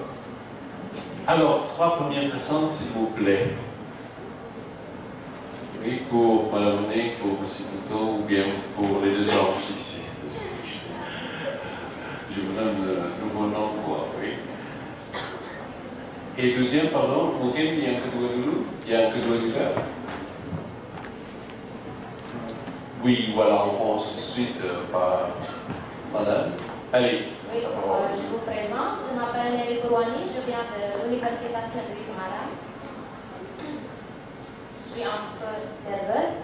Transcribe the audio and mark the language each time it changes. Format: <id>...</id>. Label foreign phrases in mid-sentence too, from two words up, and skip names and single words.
<fr>Alors, 3 premières personnes, s'il vous plaît. Oui, pour Madame René, pour M. Couteau, ou bien pour les deux anges ici. Je vous donne le nouveau nom, quoi, oui. Et deuxième, pardon,</fr> <id>mungkin yang kedua dulu, yang kedua juga.</id> <fr>Oui, voilà, on commence tout de suite par Madame. Allez. Oui, je vous présente. Je m'appelle Nelly Kourouani, je viens de l'Université Saint-Louis de Marat. Je suis un peu nerveuse.</fr>